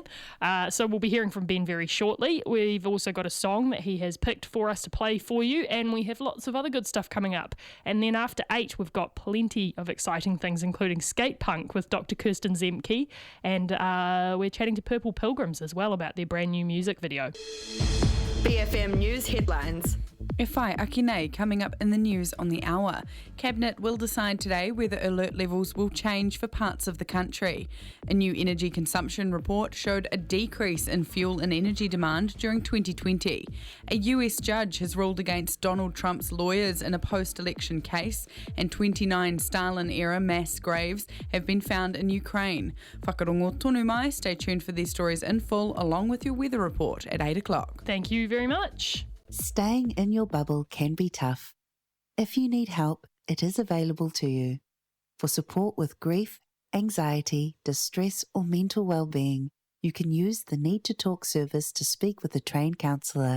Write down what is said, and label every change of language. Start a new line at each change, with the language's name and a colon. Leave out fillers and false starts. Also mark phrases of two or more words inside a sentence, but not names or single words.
English: So we'll be hearing from Ben very shortly. We've also got a song that he has picked for us to play for you, and we have lots of other good stuff coming up. And then after 8, we've got plenty of exciting things, including Skate Punk with Dr. Kirsten Zemke, and we're chatting to Purple Pilgrims as well about their brand new music video. BFM News headlines.
Māori: E whai aki nei
English: coming up in the news on the hour. Cabinet will decide today whether alert levels will change for parts of the country. A new energy consumption report showed a decrease in fuel and energy demand during 2020. A US judge has ruled against Donald Trump's lawyers in a post-election case, and 29 Stalin-era mass graves have been found in Ukraine.
Māori: Whakarongo tonu mai.
English: Stay tuned for these stories in full, along with your weather report at 8 o'clock. Thank you very much. Staying in your bubble can be tough. If you need help, it is available to you. For support with grief, anxiety, distress, or mental well-being, you can use the Need to Talk service to speak with a trained counsellor.